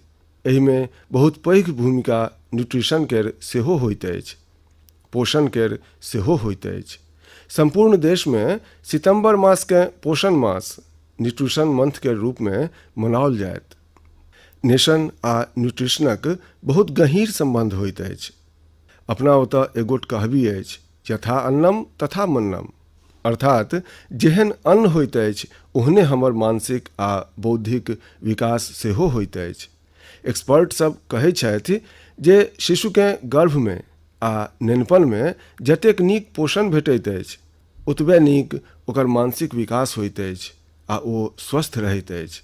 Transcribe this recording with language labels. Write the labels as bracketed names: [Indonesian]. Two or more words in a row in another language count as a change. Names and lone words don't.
[Maithili] एहिमे बहुत पैघ भूमिका न्यूट्रिशन केर सेहो होइत अछि, पोषण केर सेहो होइत अछि। संपूर्ण देशमे सितंबर मासकेँ पोषण मास, [English] nutrition month [Maithili] के रूपमे मनाओल जायत। नेशन आ न्यूट्रिशनक बहुत गहींर संबंध होइत अछि। अपना ओतऽ एगोट कहबी अछि, [Sanskrit] यथा अन्नम तथा मन्नम, [Maithili] अर्थात जेहन अन्न होइत अछि ओहने हमर मानसिक आ बौद्धिक विकास सेहो होइत अछि। एक्सपर्ट सब कहै छथि जे शिशुकेँ गर्भमे आ नेनपनमे जतेक नीक पोषण भेटैत अछि, ओतबे नीक ओकर मानसिक विकास होइत अछि आ ओ स्वस्थ रहैत अछि।